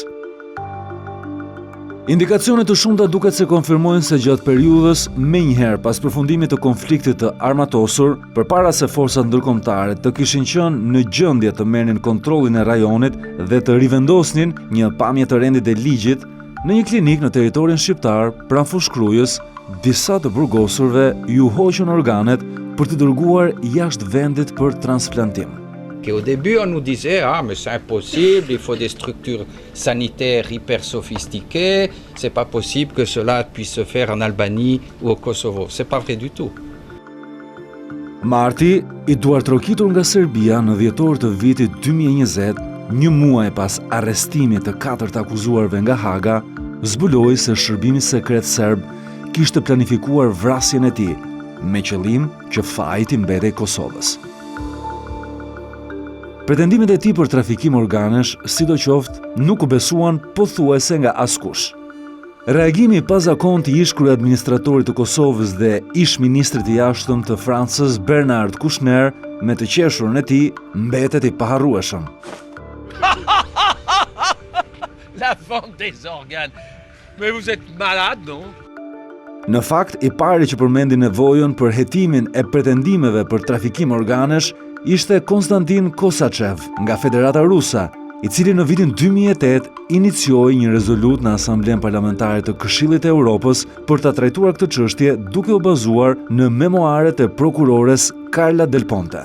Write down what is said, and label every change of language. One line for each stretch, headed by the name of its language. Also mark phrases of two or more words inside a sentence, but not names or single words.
Albanian: Indikacione të shumta duket se konfirmojnë se gjatë periudhës menjëherë pas përfundimit të konfliktit të armatosur, përpara se forcat ndërkombëtare të kishin qenë në gjendje të merrnin kontrollin e rajonit dhe të rivendosnin një pamje të rendit e ligjit, në një klinik në territorin shqiptar, pranë fushkrujës, disa të burgosurve ju hoqën organet për të dërguar jashtë vendit për transplantim.
French: Au début, on nous disait « Ah, mais c'est impossible, il faut des structures sanitaires hyper sophistiquées, c'est pas possible que cela puisse se faire en Albanie ou au Kosovo. » C'est pas vrai du tout.
Albanian: Marti, i duartrokitur nga Serbia në dhjetor të vitit 2020, një muaj pas arrestimit të 4 akuzuarve nga Haga, zbuloi se shërbimi sekret serb kishte planifikuar vrasjen e tij, me qëllim që faji të mbetej Kosovës. Pretendimet e tij për trafikim organesh, sidoqoftë, nuk u besuan pothuajse nga askush. Reagimi pazakontë i ish kryeadministratorit të Kosovës dhe ish ministrit i jashtëm të Francës Bernard Kouchner me të qeshurën e tij mbetet i paharrueshëm.
French: La vente des organes. Mais vous êtes malade, non?
Albanian: Në fakt, i pari që përmendi nevojën për hetimin e pretendimeve për trafikim organesh ishte Konstantin Kosachev nga Federata Ruse, i cili në vitin 2008 inicioi një rezolut në Asamblen Parlamentare të Këshillit të Europës për ta trajtuar këtë çështje duke u bazuar në memoaret e prokurores Carla Del Ponte.